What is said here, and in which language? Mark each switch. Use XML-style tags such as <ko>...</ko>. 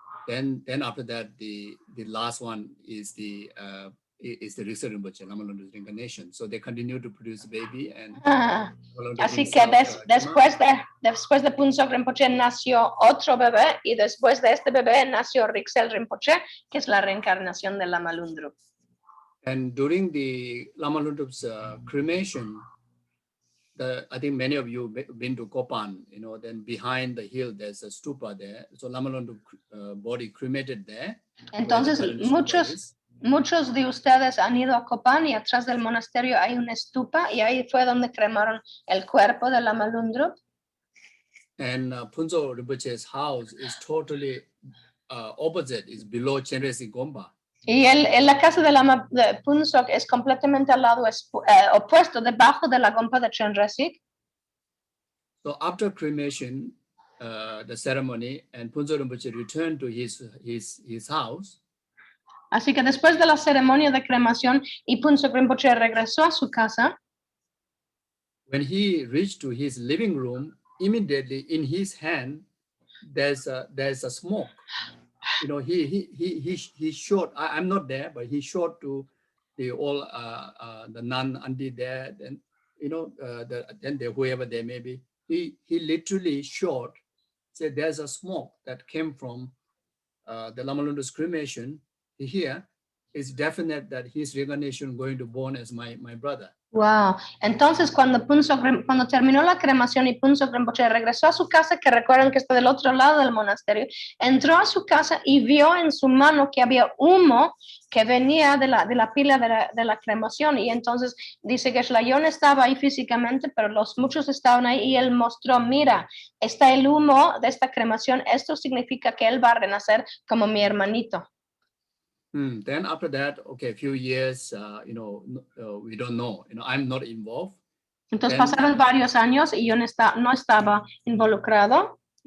<en>Then after that, the last one is the Riksha Rinpoche, Lama Lungtop's reincarnation. So they continue to produce baby and.</en> <es>Así que después de Phuntsho Rinpoche nació otro bebé y después de este bebé nació Riksha Rinpoche, que es la reencarnación de Lama Lungtop.</es> <en>And during the Lama Lungtop's cremation, I think many of you been to Kopan, then behind the hill there's a stupa there. So Lama Lungtop's body cremated there.</en> <es>Entonces muchos de ustedes han ido a Kopan y atrás del monasterio hay una estupa y ahí fue donde cremaron el cuerpo de Lama Lungtop.</es> <en>And Phuntsho Rinpoche's house is totally opposite, is below Chenresi Gompa.</en> <es>Y la casa de Phuntsho es completamente al lado opuesto, debajo de la gompa de Chenresi.</es> <en>So after cremation, the ceremony, and Phuntsho Rinpoche returned to his house.</en> <es>Así que después de la ceremonia de cremación y Phuntsho Rinpoche regresó a su casa.</es> <en>When he reached to his living room, immediately in his hand there's a smoke. He showed. I'm not there, but he showed to the nun auntie there. Then whoever they may be. He literally showed. Said there's a smoke that came from the Lama Lungtop's cremation. Here is definite that his reincarnation going to born as my brother. Wow.</en> <es>Entonces cuando terminó la cremación y Phuntsho Rinpoche regresó a su casa, que recuerdan que está del otro lado del monasterio, entró a su casa y vio en su mano que había humo que venía de la pila de la cremación. Y entonces dice que yo no estaba ahí físicamente, pero muchos estaban ahí y él mostró, mira, está el humo de esta cremación, esto significa que él va a renacer como mi hermanito.</es> <en>Then after that, a few years, we don't know. I'm not involved.</en> <es>Entonces pasaron varios años y yo no estaba involucrado.</es>